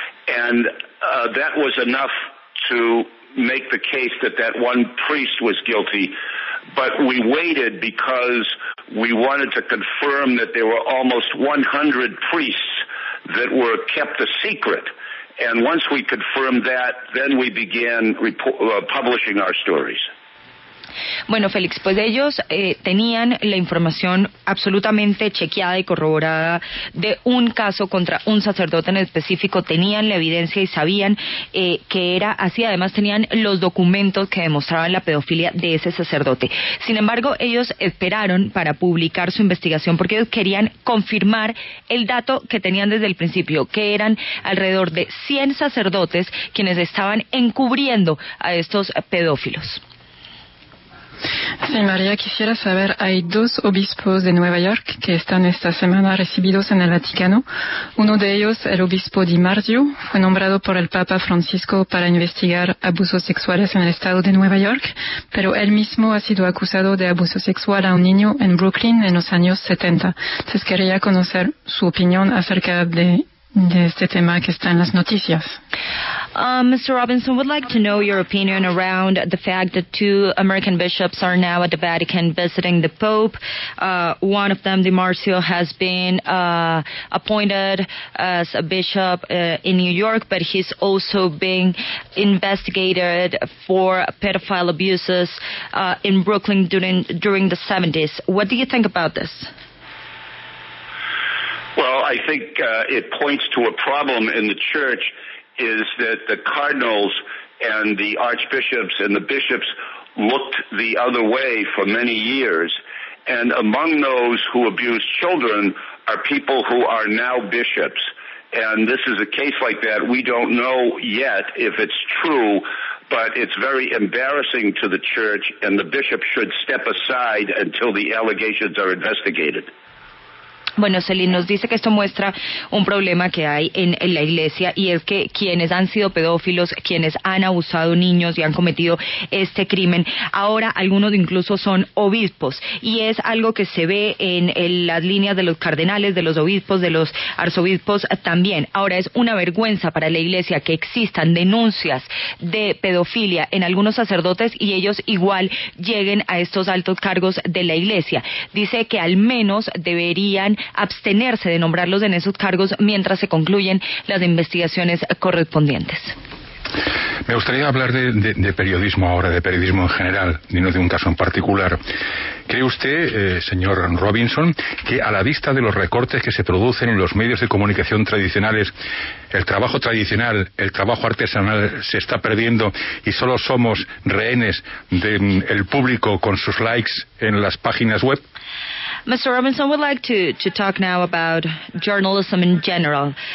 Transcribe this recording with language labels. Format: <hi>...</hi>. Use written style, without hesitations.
<en>And that was enough to make the case that one priest was guilty. But we waited because we wanted to confirm that there were almost 100 priests that were kept a secret. And once we confirmed that, then we began publishing our stories.</en> <es>Bueno, Félix, pues ellos tenían la información absolutamente chequeada y corroborada de un caso contra un sacerdote en específico, tenían la evidencia y sabían que era así, además tenían los documentos que demostraban la pedofilia de ese sacerdote. Sin embargo, ellos esperaron para publicar su investigación porque ellos querían confirmar el dato que tenían desde el principio, que eran alrededor de 100 sacerdotes quienes estaban encubriendo a estos pedófilos. Sí, María, quisiera saber, hay 2 obispos de Nueva York que están esta semana recibidos en el Vaticano. Uno de ellos, el obispo Di Marzio, fue nombrado por el Papa Francisco para investigar abusos sexuales en el estado de Nueva York, pero él mismo ha sido acusado de abuso sexual a un niño en Brooklyn en los años 70. Entonces quería conocer su opinión acerca de este tema que está en las noticias.</es> <en>Mr. Robinson, would like to know your opinion around the fact that 2 American bishops are now at the Vatican visiting the Pope. One of them, Di Marzio, has been appointed as a bishop in New York, but he's also being investigated for pedophile abuses in Brooklyn during the 70s. What do you think about this? Well, I think it points to a problem in the church is that the cardinals and the archbishops and the bishops looked the other way for many years. And among those who abuse children are people who are now bishops. And this is a case like that. We don't know yet if it's true, but it's very embarrassing to the church, and the bishop should step aside until the allegations are investigated.</en> <es>Bueno, Celine nos dice que esto muestra un problema que hay en la Iglesia, y es que quienes han sido pedófilos, quienes han abusado niños y han cometido este crimen, ahora algunos incluso son obispos, y es algo que se ve en las líneas de los cardenales, de los obispos, de los arzobispos también. Ahora es una vergüenza para la Iglesia que existan denuncias de pedofilia en algunos sacerdotes y ellos igual lleguen a estos altos cargos de la Iglesia. Dice que al menos deberían abstenerse de nombrarlos en esos cargos mientras se concluyen las investigaciones correspondientes. Me gustaría hablar de periodismo ahora, de periodismo en general, y no de un caso en particular. ¿Cree usted, señor Robinson, que a la vista de los recortes que se producen en los medios de comunicación tradicionales, el trabajo tradicional, el trabajo artesanal se está perdiendo y solo somos rehenes del público con sus likes en las páginas web?</es> <en>Mr. Robinson, would like to talk now about journalism in general.</en>